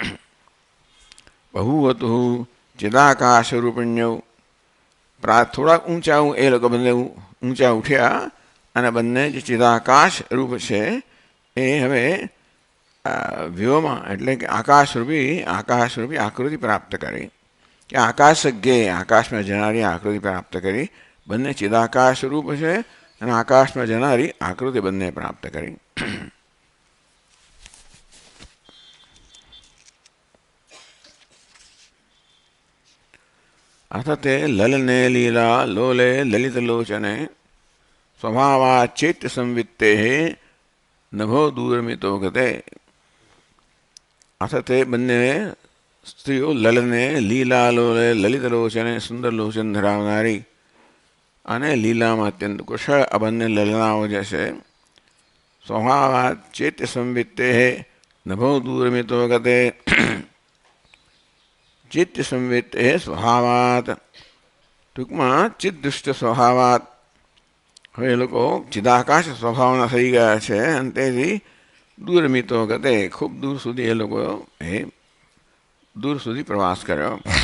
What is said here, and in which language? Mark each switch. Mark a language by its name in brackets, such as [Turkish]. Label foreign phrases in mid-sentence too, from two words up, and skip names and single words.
[Sanskrit] બહુવતુ ચિદાકાશ રૂપિણ્યૌ [Gujarati] થોડાક ઊંચા એ લોકો બંને ઊંચા ઉઠ્યા અને બંને જે ચિદાકાશ રૂપ છે એ હવે વ્યોમ એટલે કે આકાશરૂપી આકૃતિ પ્રાપ્ત કરી કે આકાશજ્ઞે આકાશમાં જનારી આકૃતિ પ્રાપ્ત કરી. બંને ચિદાકાશ રૂપ છે અને આકાશમાં જનારી આકૃતિ બંને પ્રાપ્ત કરી. [Sanskrit] अथ ते ललने लीला लोले ललितलोचने स्वभावाच्चैत्य संवित्ते नभो दूरमितो गते. अथ ते [Gujarati] બંને સ્ત્રીઓ [Sanskrit] લલને લીલા લોલે લલિતલોચને [Gujarati] સુંદર લોચન ધરાવનારી અને લીલામાં અત્યંત કુશળ આ બંને લલનાઓ જે છે [Sanskrit] સ્વભાવાચ્ચૈત્ય સંવિત્તે નભો દૂરમિતો ગતે. [Gujarati] ચિત્ત સંવિત એ સ્વભાવાત ટૂંકમાં ચિદૃષ્ટ સ્વભાવાત હવે એ લોકો ચિદાકાશ સ્વભાવના થઈ ગયા છે અને તેથી [Sanskrit] દૂરમિતો ગતે [Gujarati] ખૂબ દૂર સુધી એ લોકો દૂર સુધી પ્રવાસ કર્યો.